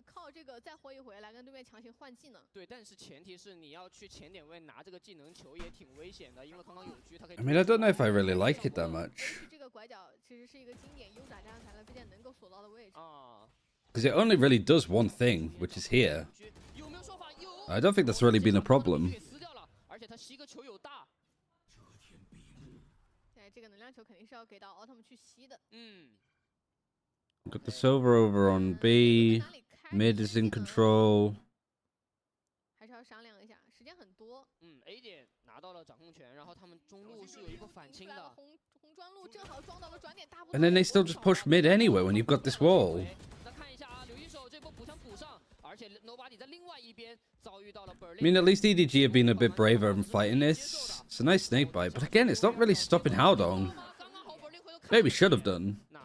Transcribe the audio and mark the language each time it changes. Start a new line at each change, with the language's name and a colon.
Chinese: 这个再活一回来跟对面强行换技能。对，但是前提是你要去前点位拿这个技能球也挺危险的，因为刚刚有狙，它可以。
English: I mean, I don't know if I really like it that much.
Chinese: 这个拐角其实是一个经典优爪加上踩雷飞剑能够锁到的位置。啊。
English: Because it only really does one thing, which is here. I don't think that's really been a problem.
Chinese: 而且它吸个球有大。对，这个能量球肯定是要给到奥特曼去吸的。
English: Got the silver over on B. Mid is in control.
Chinese: 还是要商量一下，时间很多。 A 点拿到了掌控权，然后他们中路是有一个反清的。红砖路正好撞到了转点大。
English: And then they still just push mid anyway when you've got this wall.
Chinese: 那看一下啊，刘一手这波补枪补上，而且 Nobody 在另外一边遭遇到了 Berlin。
English: I mean, at least EDG have been a bit braver in fighting this. It's a nice snake bite, but again, it's not really stopping Haldong. Maybe should have done.